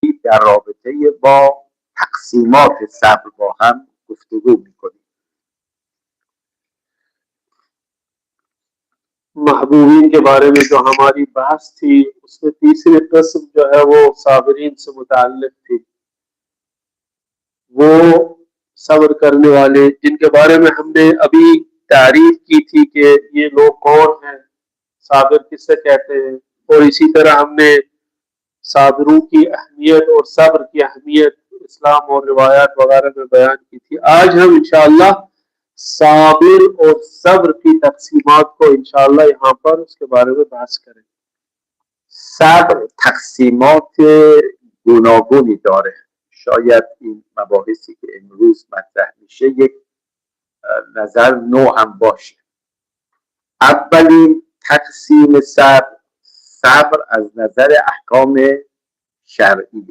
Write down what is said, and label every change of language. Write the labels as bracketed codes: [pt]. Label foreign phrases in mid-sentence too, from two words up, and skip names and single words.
[fa] در رابطه با تقسیمات صبر با هم گفتگو میکنیم. [ur] محبوبین کے بارے میں جو ہماری بحث تھی اس میں تیسری قسم جو ہے وہ صابرین سے متعلق تھی. وہ صبر کرنے والے جن کے بارے میں ہم نے ابھی تعریف کی تھی کہ یہ لوگ کون ہیں، صابر کس سے کہتے ہیں، اور اسی طرح ہم نے صابروں کی اہمیت اور صبر کی اہمیت اسلام اور روایات وغیرہ میں بیان کی تھی. آج ہم ان شاء اللہ صابر اور صبر کی تقسیمات کو ان شاء اللہ یہاں پر اس کے بارے میں بات کریں. [fa] صبر تقسیمات گوناگونی داره. شاید این مباحثی که امروز مطرح میشه یک نظر نو هم باشه. اولین تقسیم صبر از نظر احکام شرعیه.